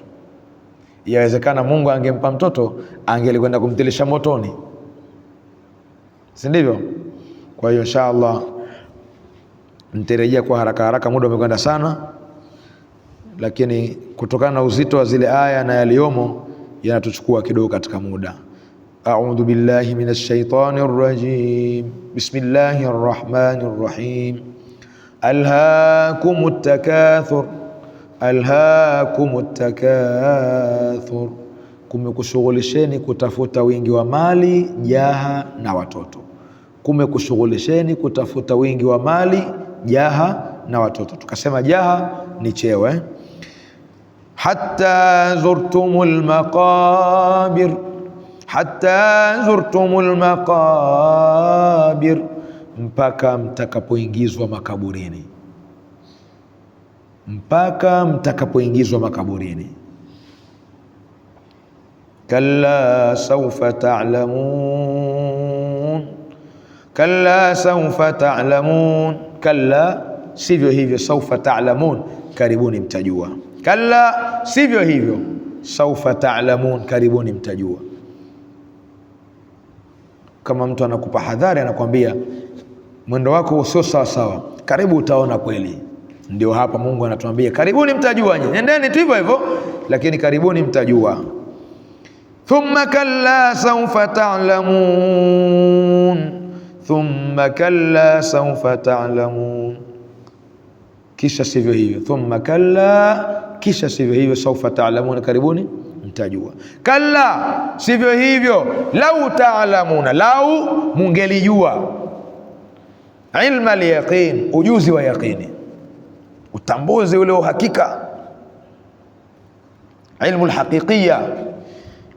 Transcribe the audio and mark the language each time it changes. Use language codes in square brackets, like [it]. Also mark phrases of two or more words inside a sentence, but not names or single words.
[sw] Yawezekana Mungu angempa mtoto, angelikwenda kumtilisha motoni, si ndivyo? Kwa hiyo inshallah nitarejea kwa haraka haraka, muda umekwenda sana, lakini kutokana na uzito wa zile aya na yaliomo yanatuchukua kidogo katika muda. [ar] أعوذ بالله من الشيطان الرجيم. بسم الله الرحمن الرحيم. ألهاكم التكاثر، ألهاكم التكاثر, [sw] kumekushughulisheni kutafuta wingi wa mali, jaha na watoto. Kumekushughulisheni kutafuta wingi wa mali, jaha na watoto. Tukasema jaha ni cheo, [ar] حتى زرتم المقابر، حتى زرتم المقابر, [sw] mpaka mtakapoingizwa makaburini, mpaka mtakapoingizwa makaburini. [ar] كلا سوف تعلمون، كلا سوف تعلمون، كلا [sw] sivyo hivyo, [ar] سوف تعلمون, [sw] karibuni mtajua. Kalla sivyo hivyo, [ar] سوف تعلمون, [sw] karibuni mtajua. Kama mtu anakupa hadhari, anakuambia mwendo wako sio sawa sawa, karibu utaona kweli. Ndio hapa Mungu anatuambia karibuni mtajua, nendeni tu hivyo hivyo, lakini karibuni mtajua. [ar] ثم كلا سوف تعلمون، ثم كلا سوف تعلمون, [sw] kisha sivyo hivyo. [ar] ثم كلا, [sw] kisha sivyo hivyo. [ar] سوف تعلمون, [sw] karibuni mtajua. Kalla, sivyo hivyo. [ar] لو تعلمون, [sw] lau mungelijua. [ar] علم اليقين, [sw] ujuzi wa yaqini, utambuzi ule uhakika, [ar] علم الحقيقية.